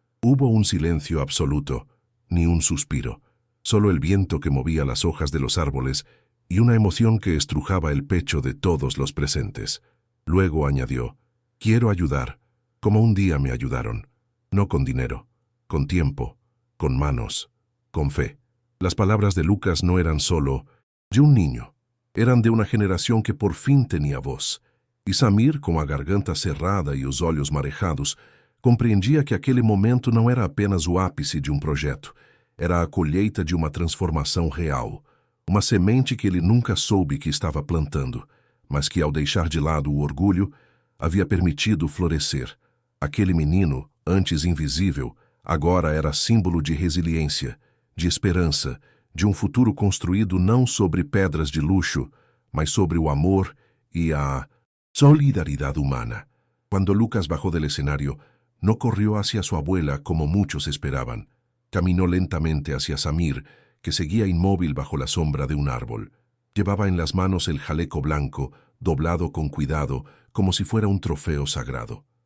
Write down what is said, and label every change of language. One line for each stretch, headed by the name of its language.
Spanish: Hubo un silencio absoluto, ni un suspiro, solo el viento que movía las hojas de los árboles y una emoción que estrujaba el pecho de todos los presentes. Luego añadió: quiero ayudar, como un día me ayudaron, no con dinero, con tiempo, con manos, con fe. Las palabras de Lucas no eran solo de un niño, eran de una generación que por fin tenía voz.
Portuguese: E Samir, com a garganta cerrada e os olhos marejados, compreendia que aquele momento não era apenas o ápice de um projeto, era a colheita de uma transformação real, uma semente que ele nunca soube que estava plantando, mas que, ao deixar de lado o orgulho, havia permitido florescer. Aquele menino, antes invisível, agora era símbolo de resiliência, de esperança, de um futuro construído não sobre pedras de luxo, mas sobre o amor e a solidaridad humana.
Spanish: Cuando Lucas bajó del escenario, no corrió hacia su abuela como muchos esperaban. Caminó lentamente hacia Samir, que seguía inmóvil bajo la sombra de un árbol. Llevaba en las manos el jaleco blanco, doblado con cuidado, como si fuera un trofeo sagrado.